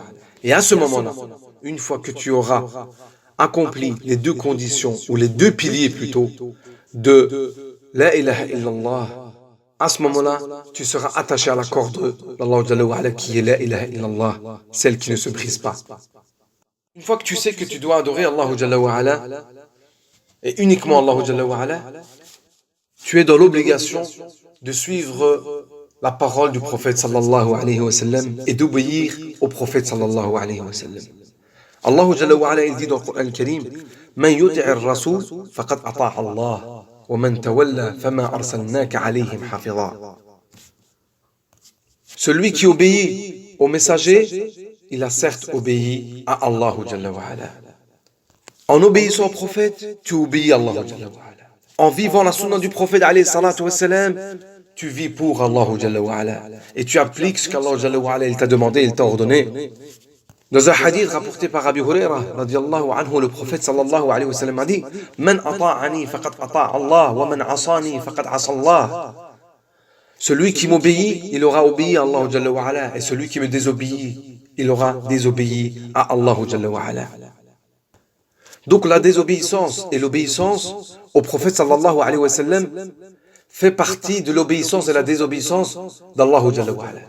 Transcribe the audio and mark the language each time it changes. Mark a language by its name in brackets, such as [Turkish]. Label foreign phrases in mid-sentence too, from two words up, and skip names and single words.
[French] Et à ce moment-là, une fois que tu auras accompli les deux conditions, ou les deux piliers plutôt, de [Arabic] لا إله إلا الله, [French] à ce moment-là, tu seras attaché à la corde d'Allah [Arabic] جل وعلا [French] qui est [Arabic] لا إله إلا الله, [French] celle qui ne se brise pas. Une fois que tu sais que tu dois adorer Allah [Arabic] جل وعلا, [French] et uniquement Allah [Arabic] جل وعلا, [French] tu es dans l'obligation de suivre la parole du prophète [Arabic] صلى الله عليه وسلم [French] et d'obéir au prophète [Arabic] صلى الله عليه وسلم. Allah جل وعلا [French] il dit dans le Coran Karim [Arabic] من يطع الرسول فقد أطاع الله ومن تولى فما أرسلناك عليهم حفيظا. [French] Celui qui obéit au messager, il a certes obéi à Allah [Arabic] جل وعلا. [French] En obéissant au prophète, tu obéis à Allah [Arabic] جل وعلا. [French] En vivant la sunna du prophète [Arabic] عليه الصلاة والسلام, [French] tu vis pour Allah [Arabic] جل وعلا. [French] Et tu appliques ce qu'Allah [Arabic] جل وعلا [French] il t'a demandé, il t'a ordonné. Dans un hadith rapporté par [Arabic] Abi Huraira, رضي الله عنه, [French] le prophète [Arabic] صلى الله عليه وسلم [French] a dit [Arabic] من أطاعني فقد أطاع الله ومن عصاني فقد عصى الله. [French] Celui qui m'obéit, il aura obéi à Allah [Arabic] جل وعلا. [French] Et celui qui me désobéit, il aura désobéi à Allah [Arabic] جل وعلا. [French] Donc la désobéissance et l'obéissance au prophète [Arabic] صلى الله عليه وسلم [French] fait partie de l'obéissance et la désobéissance d'Allah [Arabic] جل وعلا.